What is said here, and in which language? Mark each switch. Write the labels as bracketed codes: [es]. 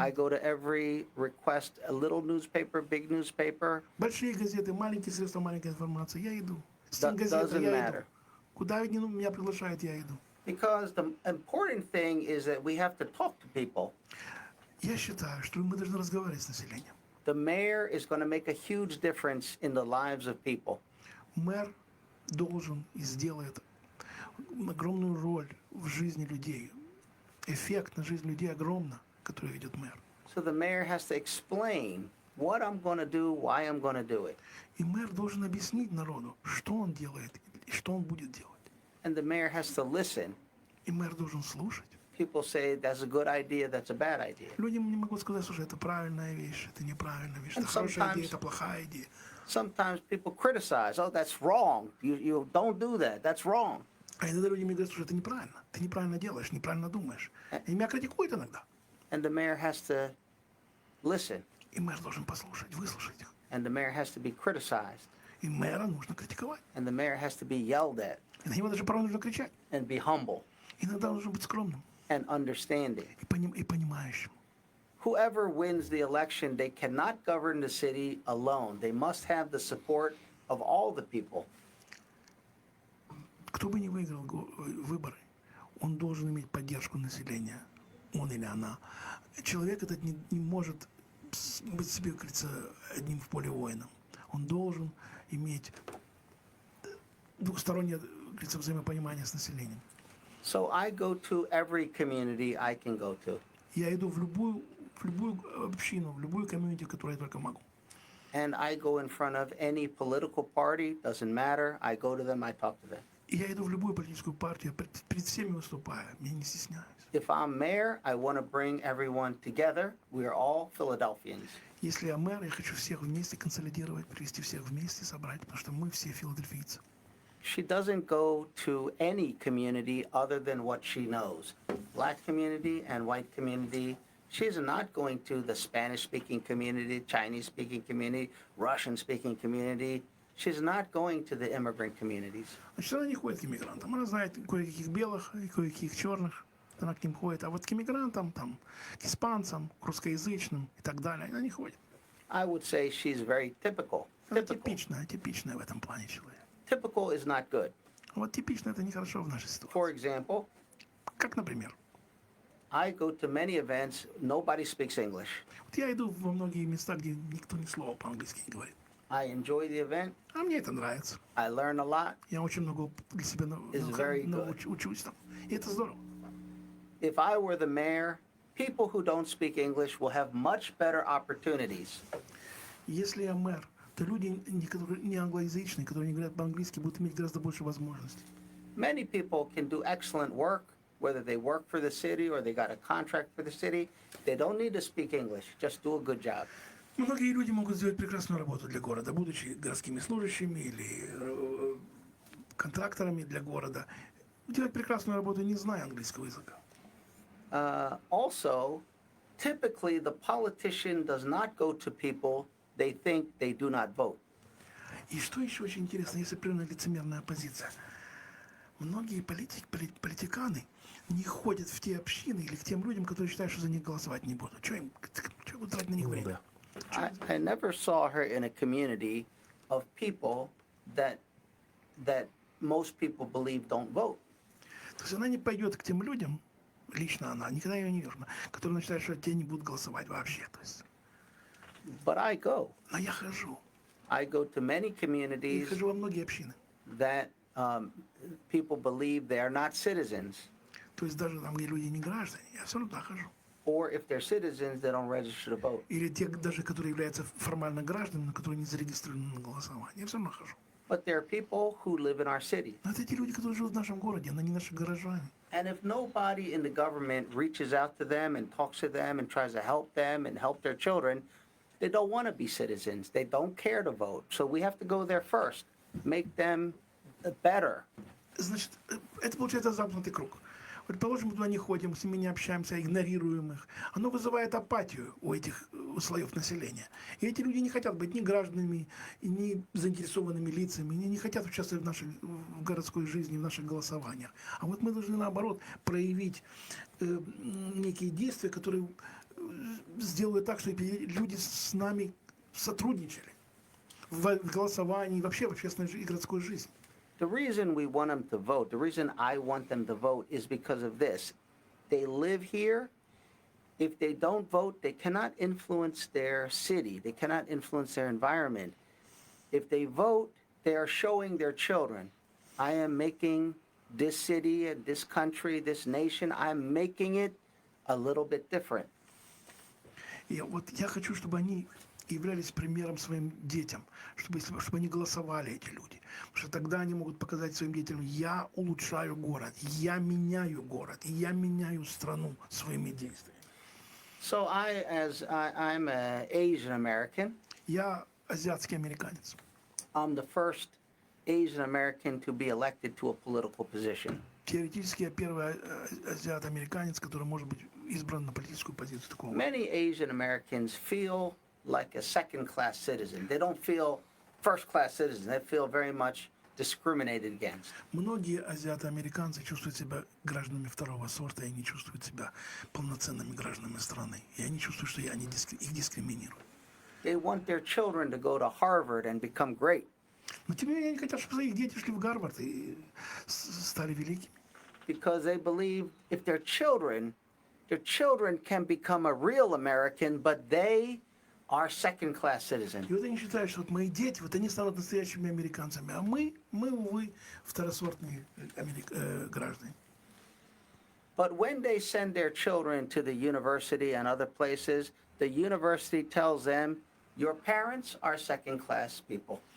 [en] I go to every request, a little newspaper, big newspaper. [ru] Большие газеты, маленькие средства, маленькая информация. Я иду. [en] Doesn't [ru] я [en] matter. [ru] иду. Куда меня приглашают, я иду. [en] Because the important thing is that we have to talk to people. [ru] Я считаю, что мы должны разговаривать с населением. [en] The mayor is going to make a huge difference in the lives of people. [ru] Мэр должен и сделает огромную роль в жизни людей. Эффект на жизнь людей огромно, который ведет мэр. [en] So the mayor has to explain what I'm going to do, why I'm going to do it. [ru] И мэр должен объяснить народу, что он делает и что он будет делать. [en] And the mayor has to listen. [ru] И мэр должен слушать. [en] People say that's a good idea, that's a bad idea. [ru] Люди не могут сказать, слушай, это правильная вещь, это неправильная вещь, [en] And [ru] это хорошая идея, [en] sometimes- [ru] это плохая идея. [en] Sometimes people criticize, oh, that's wrong. You don't do that. That's wrong. [ru] А иногда люди мне говорят, слушай, это неправильно, ты неправильно делаешь, неправильно думаешь. И меня критикуют иногда. [en] And the mayor has to listen. [ru] И мэр должен послушать, выслушать их. [en] And the mayor has to be criticized. [ru] И мэра нужно критиковать. [en] And the mayor has to be yelled at [ru] И на него даже порой нужно кричать. [en] and be humble [ru] Иногда нужно быть скромным [en] and understanding. [ru] и понимающим. [en] Whoever wins the election, they cannot govern the city alone. They must have the support of all the people. [ru] Кто бы ни выиграл выборы, он должен иметь поддержку населения, он или она. Человек этот не может быть себе, как говорится, одним в поле воином. Он должен иметь двухстороннее, как говорится, взаимопонимание с населением. [en] So I go to every community I can go to. [ru] Я иду в любую общину, в любую комьюнити, в которую я только могу. [en] And I go in front of any political party, doesn't matter. I go to them, I talk to them. [ru] И я иду в любую политическую партию, перед всеми выступаю, я не стесняюсь. [en] If I'm mayor, I want to bring everyone together. We are all Philadelphians. [ru] Если я мэр, я хочу всех вместе консолидировать, привести всех вместе, собрать, потому что мы все филадельфийцы. [en] She doesn't go to any community other than what she knows. Black community and white community. She's not going to the Spanish-speaking community, Chinese-speaking community, Russian-speaking community. She's not going to the immigrant communities. [ru] Значит, она не ходит к иммигрантам. Она знает кое-каких белых и кое-каких черных. Она к ним ходит. А вот к иммигрантам, там, к испанцам, к русскоязычным и так далее, она не ходит. [en] I would say she's very typical. [ru] Она [en] Typical. [ru] типичная в этом плане человек. [en] Typical is not good. [ru] Вот типично это нехорошо в нашей ситуации. [en] For example, [ru] Как, например, [en] I go to many events, nobody speaks English. [ru] вот я иду во многие места, где никто ни слова по-английски не говорит. [en] I enjoy the event, [ru] А мне это нравится. [en] I learn a lot. [ru] Я очень много для себя [en] It's very good. [ru] учусь там. И это здорово. [en] If I were the mayor, people who don't speak English will have much better opportunities. [ru] Если я мэр, то люди, которые не англоязычные, которые не говорят по-английски, будут иметь гораздо больше возможностей. [en] Many people can do excellent work, whether they work for the city or they got a contract for the city. They don't need to speak English, just do a good job. [ru] Многие люди могут сделать прекрасную работу для города, будучи городскими служащими или контракторами для города. Делать прекрасную работу, не зная английского языка. [en] Also, typically the politician does not go to people they think they do not vote. [ru] И что еще очень интересно, есть определенная лицемерная позиция. Многие политиканы не ходят в те общины или к тем людям, которые считают, что за них голосовать не будут. Что будут тратить на них время? [en] I never saw her in a community of people that most people believe don't vote. [ru] То есть она не пойдет к тем людям, лично она, никогда ее не вижу, которые считают, что те не будут голосовать вообще. То есть, [en] But I go. [ru] но я хожу. [en] I go to many [ru] Я [en] communities [ru] хожу во многие общины. [en] that people believe they are not citizens, [ru] То есть даже там, где люди не граждане, я все равно туда хожу. [en] or if they're citizens, they don't register to vote. [ru] Или те, даже которые являются формально гражданами, но которые не зарегистрированы на голосование. Я все равно хожу. [en] But there are people who live in our city. [ru] Но это те люди, которые живут в нашем городе, они не наши горожане. [en] And if nobody in the government reaches out to them and talks to them and tries to help them and help their children, they don't want to be citizens. They don't care to vote. So we have to go there first, make them better. [ru] Значит, это получается замкнутый круг. Предположим, мы туда не ходим, с ними не общаемся, игнорируем их. Оно вызывает апатию у этих слоев населения. И эти люди не хотят быть ни гражданами, ни заинтересованными лицами, они не хотят участвовать в городской жизни, в наших голосованиях. А вот мы должны, наоборот, проявить некие действия, которые сделают так, чтобы люди с нами сотрудничали в голосовании, вообще в общественной и городской жизни. [en] The reason we want them to vote, the reason I want them to vote is because of this. They live here. If they don't vote, they cannot influence their city. They cannot influence their environment. If they vote, they are showing their children, I am making this city and this country, this nation, I'm making it a little bit different. [ru] И вот я хочу, чтобы они являлись примером своим детям, чтобы они голосовали, эти люди. Потому что тогда они могут показать своим детям: я улучшаю город, я меняю страну своими действиями. [en] So I'm an Asian American. [ru] Я азиатский американец. [en] I'm the first Asian American to be elected to a political position. [ru] Теоретически я первый азиат-американец, который может быть избран на политическую позицию такого. [en] Many Asian Americans feel like a second-class citizen. They don't feel first-class citizens. They feel very much discriminated against. [ru] Многие азиаты-американцы чувствуют себя гражданами второго сорта и не чувствуют себя полноценными гражданами страны. И они чувствуют, что их дискриминируют. [en] They want their children to go to Harvard and become great. [ru] Но тем не менее они хотят, чтобы их дети шли в Гарвард и стали великими. [en] Because they believe if their children can become a real American, but they are second-class citizens. [ru] И вот они считают, что вот мои дети, вот они станут настоящими американцами, а мы, увы, второсортные граждане. [en] But when they send their children to the university and other places, the university tells them, your parents are second-class people.